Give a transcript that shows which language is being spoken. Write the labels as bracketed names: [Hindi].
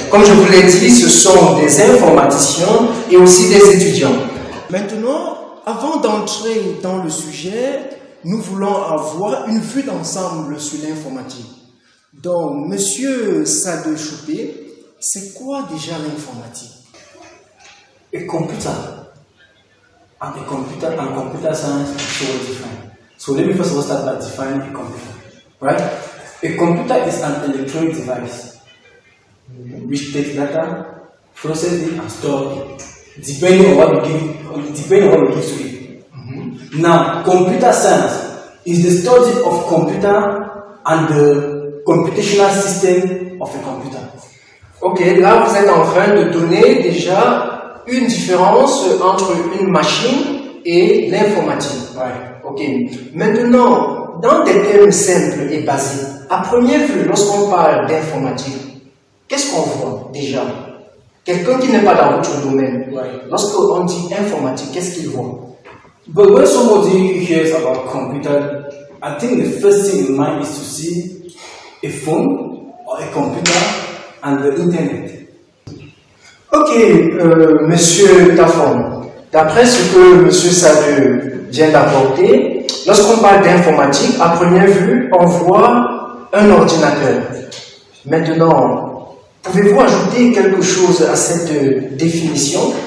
[French] Comme je vous l'ai dit, ce sont des informaticiens et aussi des étudiants. Maintenant, avant d'entrer dans le sujet, nous voulons avoir une vue d'ensemble sur l'informatique. Donc, Monsieur Sadé Choupé, c'est quoi déjà l'informatique? [English] A computer and computer science is so different. So let me first of all start by defining a computer, right? A computer is an electronic device which takes data, processes it, and stores it, depending on what we give to it. Now, computer science is the study of computer and the computational system of a computer. [French] Ok, là vous êtes en train de donner déjà une différence entre une machine et l'informatique. Ouais. Ok, maintenant, dans des termes simples et basiques, à première vue, lorsqu'on parle d'informatique, qu'est-ce qu'on voit déjà? Quelqu'un qui n'est pas dans votre domaine, lorsqu'on dit informatique, qu'est-ce qu'il voit? [English] But when somebody hears about computer, I think the first thing in mind is to see a phone or a computer and the internet. [French] Ok, Monsieur Tafon, d'après ce que Monsieur Sadé vient d'apporter, lorsqu'on parle d'informatique, à première vue, on voit un ordinateur. Maintenant, pouvez-vous ajouter quelque chose à cette définition?